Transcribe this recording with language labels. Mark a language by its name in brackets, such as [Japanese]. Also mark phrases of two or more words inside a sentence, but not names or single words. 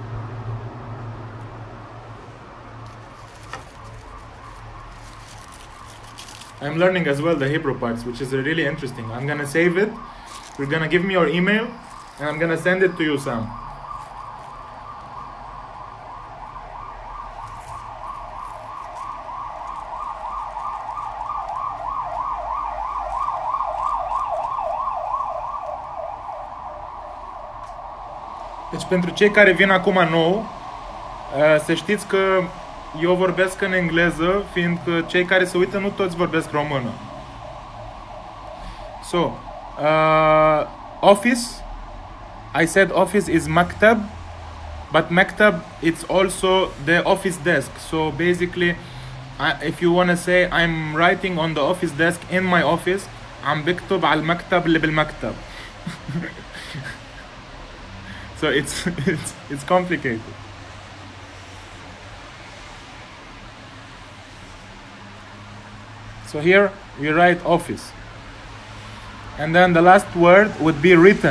[English] I'm learning as well the Hebrew parts, which is really interesting. I'm gonna save it. You're gonna give me your email, and I'm gonna send it to you, Sam. [Romanian] Deci pentru cei care vin acum nou, să știți că eu vorbesc în engleză, fiindcă cei care se uită nu toți vorbesc română. [English] So, office, I said office is maktab, but maktab it's also the office desk. So basically, if you want to say I'm writing on the office desk in my office, [Arabic] عم بكتب على المكتب اللي بالمكتب. [English] So it's complicated. So here we write office. And then the last word would be written.